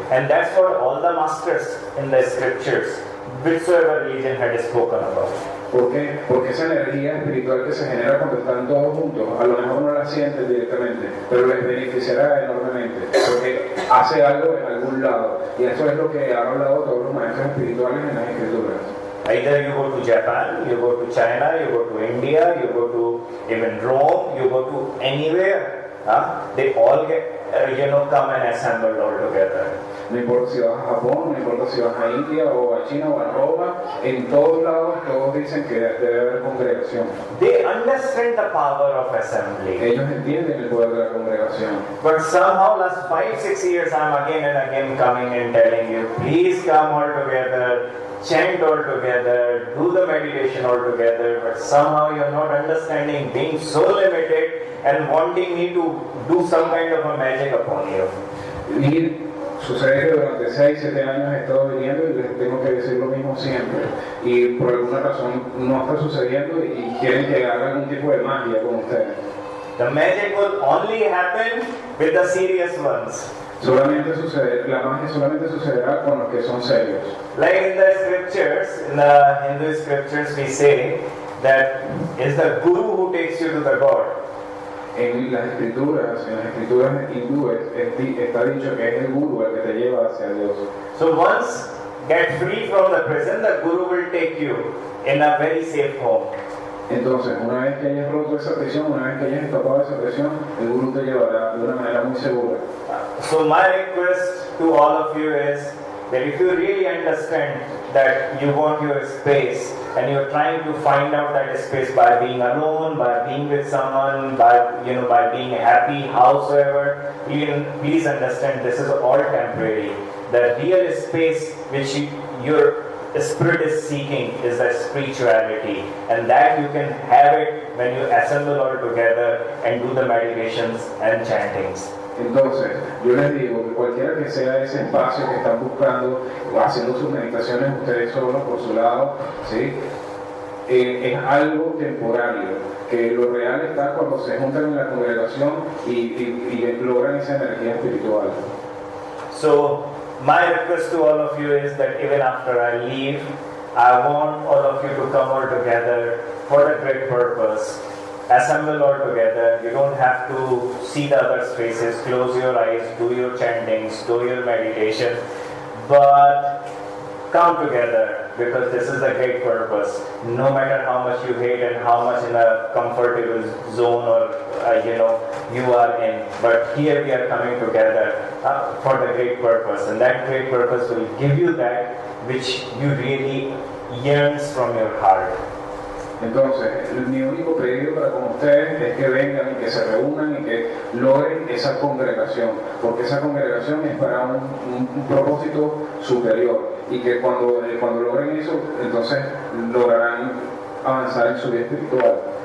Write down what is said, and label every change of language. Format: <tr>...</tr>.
<en>And that's what all the masters in the scriptures, whichsoever religion had spoken about.</en> <es>¿Por qué? Porque esa energía espiritual que se genera cuando están todos juntos, a lo mejor no la sienten directamente, pero les beneficiará enormemente, porque hace algo en algún lado, y eso es lo que han hablado todos los maestros espirituales en las escrituras.</es> <en>Either you go to Japan, you go to China, you go to India, you go to even Rome, you go to anywhere, they all get, come and assemble all together.</en> <es>No importa si vas a Japón, no importa si vas a India o a China o a Roma, en todos lados todos dicen que debe haber congregación.</es> <en>They understand the power of assembly.</en> <es>Ellos entienden el poder de la congregación.</es> <en>But somehow last 5-6 years I'm again and again coming and telling you, please come all together, chant all together, do the meditation all together, but somehow you're not understanding, being so limited and wanting me to do some kind of a magic upon you.</en> <es>Y sucede que durante 6-7 años he estado viniendo y les tengo que decir lo mismo siempre, y por alguna razón no está sucediendo y quieren que haga algún tipo de magia con ustedes.</es> <en>The magic will only happen with the serious ones.</en> <es>La magia solamente sucederá con los que son serios.</es> <en>Like in the scriptures, in the Hindu scriptures we say that it's the guru who takes you to the God.</en> <es>En las escrituras hindúes está dicho que es el guru el que te lleva hacia Dios.</es> <en>So once get free from the prison, the guru will take you in a very safe home.</en> <es>Entonces, una vez que hayas roto esa prisión, una vez que hayas escapado de esa prisión, el guru te llevará de una manera muy segura.</es> <en>So my request to all of you is that if you really understand that you want your space and you're trying to find out that space by being alone, by being with someone, by being happy, howsoever, please understand this is all temporary. The real space which your spirit is seeking is that spirituality, and that you can have it when you assemble all together and do the meditations and chantings.</en> <es>Entonces, yo les digo que cualquiera que sea ese espacio que están buscando, haciendo sus meditaciones ustedes solos por su lado, ¿sí? Es algo temporario, que lo real está cuando se juntan en la congregación y logran esa energía espiritual.</es> <en>So, my request to all of you is that even after I leave, I want all of you to come all together for a great purpose. Assemble all together. You don't have to see the other's faces, close your eyes, do your chantings, do your meditation, but come together because this is a great purpose. No matter how much you hate and how much in a comfortable zone or you are in, but here we are coming together for the great purpose, and that great purpose will give you that which you really yearns from your heart.</en> <es>Entonces, mi único pedido para con ustedes es que vengan y que se reúnan y que logren esa congregación, porque esa congregación es para un propósito superior y que cuando logren eso, entonces lograrán avanzar en su vida espiritual.</es>